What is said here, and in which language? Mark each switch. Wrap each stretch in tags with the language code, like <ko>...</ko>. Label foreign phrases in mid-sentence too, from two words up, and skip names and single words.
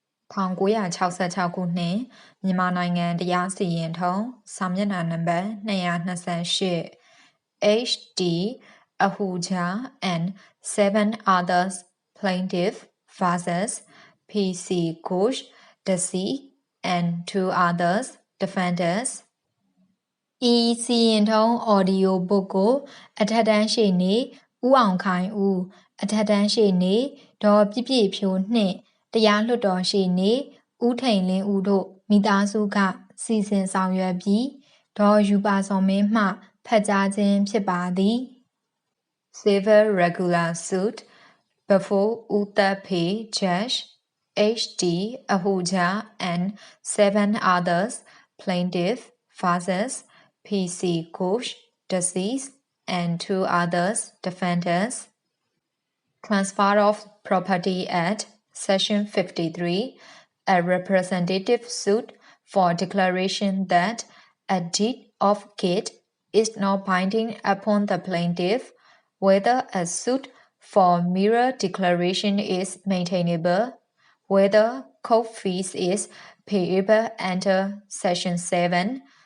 <my>1966 ခုနှစ် မြန်မာနိုင်ငံတရားစီရင်ထုံးစာမျက်နှာနံပါတ်228</my> <en>HD AHUJA and 7 others plaintiff versus PC GHOSH deceased and 2 others defendants</en> <my>ဤစီရင်ထုံး</my> <en>audio book</en> <my>ကိုအထက်တန်းရှေ့နေဦးအောင်ခိုင်ဦးအထက်တန်းရှေ့နေဒေါ်ပြည့်ပြည့်ဖြိုးနှင့်တရားလွှတ်တော်ရှေ့နေဦးထိန်လင်းဦးတို့မိသားစုကစီစဉ်ဆောင်ရွက်ပြီးဒေါ်ယူပါစောမင်းမှဖတ်ကြားခြင်းဖြစ်ပါသည်</my> <en>Civil Regular Suit before Uttarpe Judge HD AHUJA and 7 others plaintiff versus PC GHOSH deceased and 2 others defendants Transfer of Property Act Section 53 a representative suit for declaration that a deed of gift is not binding upon the plaintiff whether a suit for mere declaration is maintainable whether court fees is payable under Section 7</en>